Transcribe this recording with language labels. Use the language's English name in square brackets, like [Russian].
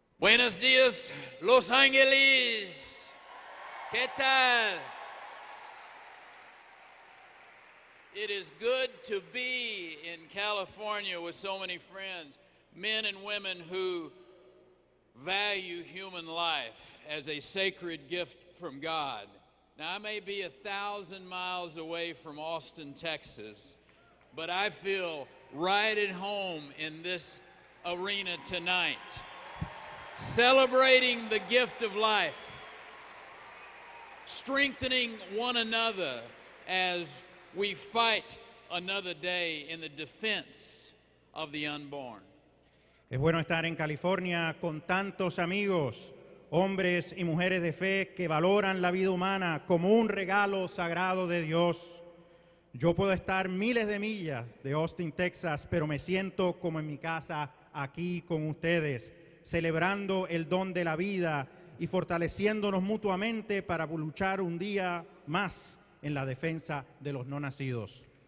[Spanish] Buenos días, Los Ángeles. ¿Qué tal? [English] It is good to be in California with so many friends, men and women who value human life as a sacred gift from God. Now, I may be 1,000 miles away from Austin, Texas, but I feel right at home in this arena tonight, celebrating the gift of life, strengthening one another as we fight another day in the defense of the unborn. [Spanish] Es bueno estar en California con tantos amigos, hombres y mujeres de fe que valoran la vida humana como un regalo sagrado de Dios. Yo puedo estar miles de millas de Austin, Texas, pero me siento como en mi casa aquí con ustedes, celebrando el don de la vida y fortaleciéndonos mutuamente para luchar un día más en la defensa de los no nacidos.